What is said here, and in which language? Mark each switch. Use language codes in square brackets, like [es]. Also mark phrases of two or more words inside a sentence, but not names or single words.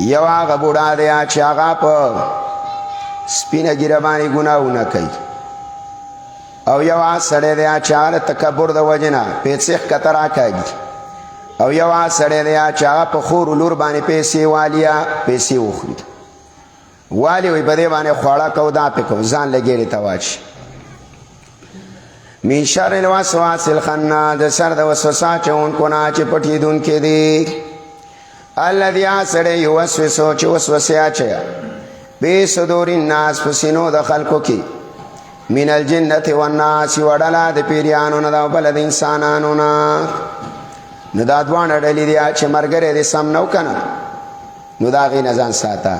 [ps] یو هغه بوډا دی چې هغه په سپینه ږیره باندې ګناهونه کوي، او یو هغه سړی دی چې هغه د تکبر د وجې نه پیسې ښکته راکاږي، او یو هغه سړی دی چې هغه په خور لور باندې پیسې والي یا پیسې وخوري. والي وایي په دې باندې خواړه کوو دا پې کوو ځان له ګېډې ته واچي. [ar] من شر الوسواس الخناس، [ps] د سر د وسوسه اچوونکو نه چې پټېدونکی دی. الذي هغه سړی یوسوسو چې وسوسې اچوي بې [ar] صدور الناس، [ps] په سینو د خلکو کې، [ar] من الجنة والناس، [ps] یوه ډله د پیریانو نه ده او بله د انسانانو نه. نو دا دواړه ډلې دي چې ملګری دې سم نه و که نه، نو د هغې نه ځان ساته.